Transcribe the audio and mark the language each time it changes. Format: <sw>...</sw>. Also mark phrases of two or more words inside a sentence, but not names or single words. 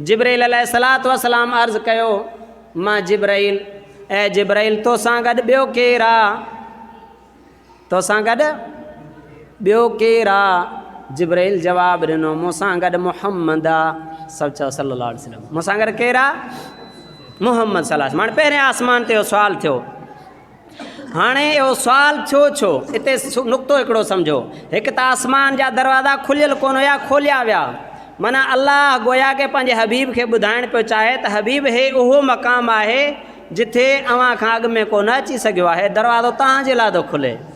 <sd>जिब्राइल</sd> <ar>عليه الصلاة والسلام</ar> <sd>अर्ज़ कयो मां जिब्राइल, ए जिब्राइल तोसां गॾु ॿियो केरु आहे? तोसां गॾु ॿियो केरु आहे? जिब्राइल जवाबु ॾिनो मूंसां गॾु मुहम्मद आहे। सभु चओ</sd> <ar>صلى الله عليه وسلم.</ar> <sd>मूंसां गॾु केरु आहे? मुहम्मद</sd> <ar>صلى الله عليه وسلم.</ar> <sd>हाणे पहिरें आसमान ते इहो सुवालु थियो। हाणे इहो सुवालु थियो छो? हिते नुक़्तो हिकिड़ो सम्झो। हिकु त आसमान जा दरवाज़ा खुलियल कोन हुया, खोलिया विया। माना अल्लाह गोया के पंहिंजे हबीब खे ॿुधाइणु पियो चाहे त हबीब हे उहो मक़ाम आहे जिथे अव्हां खां अॻु में कोन अची सघियो आहे, दरवाज़ो तव्हांजे लाइ थो खुले।</sd>